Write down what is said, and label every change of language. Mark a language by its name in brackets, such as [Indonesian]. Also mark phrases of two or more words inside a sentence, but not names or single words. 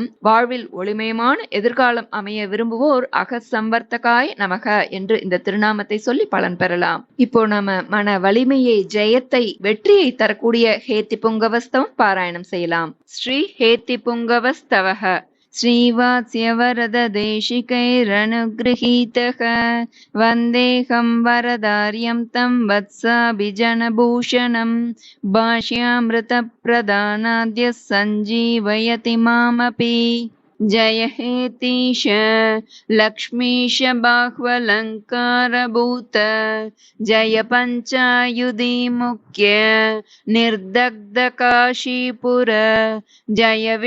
[Tamil] வாழ்வில் ஒளிமயமான எதிர்காலம் அமைய விரும்புவோர் [Sanskrit] अहस्संवर्धकाय नमः [Tamil] என்று இந்த திருநாமத்தை சொல்லி பலன் பெறலாம். இப்போ நாம மன வலிமையை, ஜெயத்தை, வெற்றியை தரக்கூடிய ஹேத்தி புங்கவஸ்தவம் பாராயணம் செய்யலாம். [Sanskrit] ஸ்ரீ ஹேத்தி புங்கவஸ்தவஹ श्रीवात्स्यवरद देशिकैरनुगृहीतः वन्देऽहं वरदार्यं तं वत्साभिजनभूषणं भाष्यामृतप्रदानाद्य सञ्जीवयति मामपि। जय हेतीश लक्ष्मीश बाह्वलङ्कारभूत जय पञ्चायुधि मुख्य निर्दग्ध काशीपुर जय